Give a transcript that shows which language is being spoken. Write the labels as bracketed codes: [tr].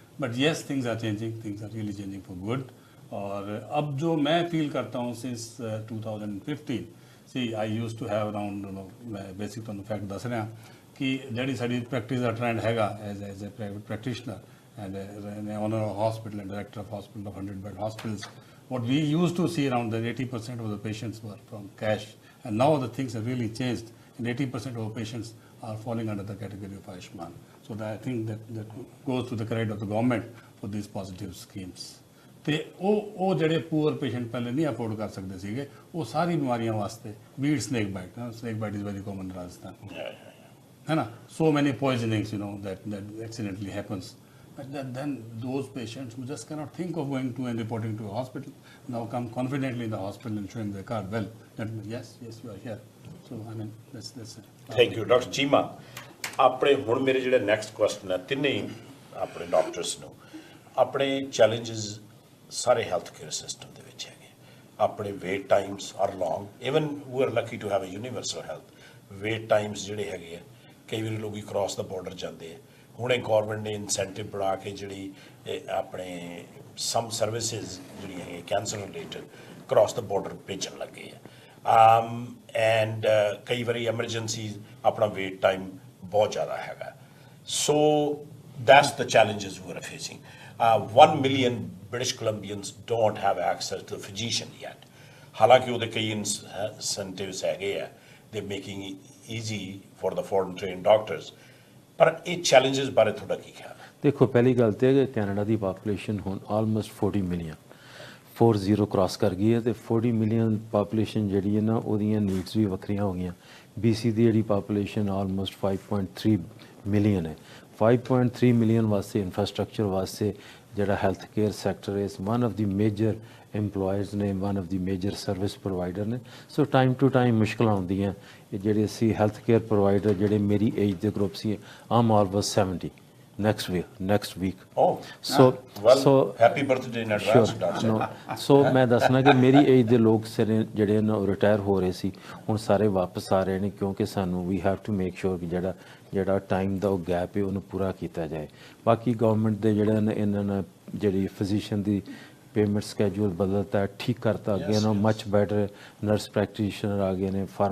[en] But yes, things are really changing for good. [hi] और अब जो मैं [en] feel [hi] करता हूँ [en] since 2015, see I used to have around basic on the fact [hi] दस रहे हैं कि [pa] ਜਿਹੜੀ ਸਾਡੀ ਪ੍ਰੈਕਟਿਸ ਦਾ ਟ੍ਰੈਂਡ ਹੈਗਾ [en] as a private practitioner and an owner of hospital and director of hospital of 100-bed hospitals. What we used to see around that 80% of the patients were from cash, and now the things have really changed, and 80% of patients are falling under the category of Ayushman. So I think that goes to the credit of the government for these positive schemes. [pa] ਤੇ ਉਹ ਜਿਹੜੇ poor patient ਪਹਿਲੇ ਨਹੀਂ afford ਕਰ ਸਕਦੇ ਸੀਗੇ ਉਹ ਸਾਰੀ ਬਿਮਾਰੀਆਂ ਵਾਸਤੇ [en] ਵੀਡ snake bite is very common in Rajasthan [pa] ਹੈ ਨਾ [en] so many poisonings that accidentally happens. But then those patients who just cannot think of going to and reporting to a hospital now come confidently in the hospital and showing their card. Well, that yes, you are here. So I mean, that's it. Thank you, Dr. Cheema. [pa] ਆਪਣੇ ਹੁਣ ਮੇਰੇ ਜਿਹੜੇ next question ਹੈ ਤਿੰਨੇ ਆਪਣੇ doctors ਨੂੰ ਆਪਣੇ challenges ਸਾਰੇ ਹੈਲਥ ਕੇਅਰ ਸਿਸਟਮ ਦੇ ਵਿੱਚ ਹੈਗੇ ਆਪਣੇ [en] wait times are long even we are lucky to have a universal health [pa] wait Times ਜਿਹੜੇ ਹੈਗੇ ਆ ਕਈ ਵਾਰੀ ਲੋਕ ਕ੍ਰਾਸ ਦਾ ਬਾਰਡਰ ਜਾਂਦੇ ਆ ਹੁਣੇ ਗੌਰਮੈਂਟ ਨੇ ਇਨਸੈਂਟਿਵ ਬਣਾ ਕੇ ਜਿਹੜੀ ਆਪਣੇ ਸਮ ਸਰਵਿਸਿਜ਼ ਜਿਹੜੀਆਂ ਹੈਗੀਆਂ ਕੈਂਸਰ ਰਿਲੇਟਡ ਕ੍ਰਾਸ ਦਾ ਬਾਰਡਰ ਭੇਜਣ ਲੱਗੇ ਆ ਐਂਡ ਕਈ ਵਾਰੀ ਐਮਰਜੈਂਸੀ ਆਪਣਾ ਵੇਟ ਟਾਈਮ ਬਹੁਤ ਜ਼ਿਆਦਾ ਹੈਗਾ ਸੋ [en] that's the challenges we are facing. 1 million British Columbians don't have access to a physician yet. [pa] ਹਾਲਾਂਕਿ ਉਹਦੇ ਕਈ [en] incentives [pa] ਹੈਗੇ ਆ [en] they're making it easy for the foreign trained doctors. [pa] ਪਰ ਇਹ challenges ਬਾਰੇ ਤੁਹਾਡਾ ਕੀ ਖਿਆਲ ਹੈ? ਦੇਖੋ ਪਹਿਲੀ ਗੱਲ ਤੇ ਹੈ ਕਿ ਕੈਨੇਡਾ ਦੀ ਪਾਪੂਲੇਸ਼ਨ ਹੁਣ ਆਲਮੋਸਟ 40 ਮਿਲੀਅਨ 40 ਕ੍ਰਾਸ ਕਰ ਗਈ ਹੈ ਤੇ 40 ਮਿਲੀਅਨ ਪਾਪੂਲੇਸ਼ਨ ਜਿਹੜੀ ਹੈ ਨਾ ਉਹਦੀਆਂ ਨੀਡਸ ਵੀ ਵੱਖਰੀਆਂ ਹੋ ਗਈਆਂ BC ਦੀ ਜਿਹੜੀ ਪਾਪੂਲੇਸ਼ਨ ਆਲਮੋਸਟ 5.3 ਮਿਲੀਅਨ ਹੈ 5.3 ਮਿਲੀਅਨ ਵਾਸਤੇ ਇਨਫਰਾਸਟ੍ਰਕਚਰ ਵਾਸਤੇ ਜਿਹੜਾ ਹੈਲਥ ਕੇਅਰ ਸੈਕਟਰ ਇਸ [en] one of the major employers [pa] ਨੇ [en] one of the major service provider [pa] ਨੇ ਸੋ [en] time to time [pa] ਮੁਸ਼ਕਲਾਂ ਆਉਂਦੀਆਂ ਇਹ ਜਿਹੜੇ ਅਸੀਂ ਹੈਲਥ ਕੇਅਰ ਪ੍ਰੋਵਾਈਡਰ ਜਿਹੜੇ ਮੇਰੀ ਏਜ ਦੇ group ਸੀ Aam almost 70 [en] next week so happy birthday in advance doctor [pa] so ਮੈਂ ਦੱਸਣਾ ਕਿ ਮੇਰੀ ਏਜ ਦੇ ਲੋਕ ਜਿਹੜੇ ਨਾ ਰਿਟਾਇਰ ਹੋ ਰਹੇ ਸੀ ਹੁਣ ਸਾਰੇ ਵਾਪਸ ਆ ਰਹੇ ਨੇ ਕਿਉਂਕਿ ਸਾਨੂੰ we [en] have to make sure [pa] ਕਿ ਜਿਹੜਾ ਟਾਈਮ ਦਾ ਉਹ ਗੈਪ ਹੈ ਉਹਨੂੰ ਪੂਰਾ ਕੀਤਾ ਜਾਏ ਬਾਕੀ ਗਵਰਨਮੈਂਟ ਦੇ ਜਿਹੜਾ ਇਹਨਾਂ ਨੇ ਜਿਹੜੀ ਫਿਜ਼ੀਸ਼ੀਅਨ ਦੀ पेमेंट स्कैड्यूल बदलता है ठीक करता अगे ना [en] much better [pa] नर्स प्रैक्टिशनर आ गए ने